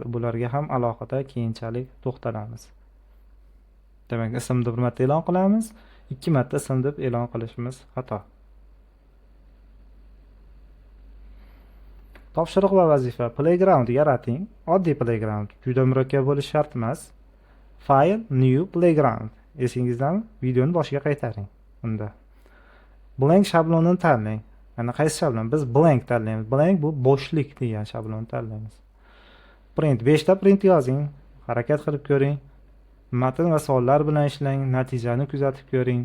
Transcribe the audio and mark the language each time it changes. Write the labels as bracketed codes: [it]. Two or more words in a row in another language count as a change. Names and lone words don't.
[uz] Bularga ham alohida keyinchalik to'xtalamiz. Demak, ismni bir marta e'lon qilamiz, 2 marta ism deb e'lon qilishimiz xato. Topshiriq va vazifa. Playground yarating. Oddiy playground, juda murakkab bo'lishi shart emas. [en] File, new playground. [uz] Esingizdami? Videoni boshiga qaytaring. Unda blank shablonini tanlang. Mana qaysi shablon? Biz blank tanlaymiz. Blank bu bo'shlik degan shablonni tanlaymiz. Print 5 ta print yozing. Harakat qilib ko'ring. Matn va savollar bilan ishlang, natijani kuzatib ko'ring.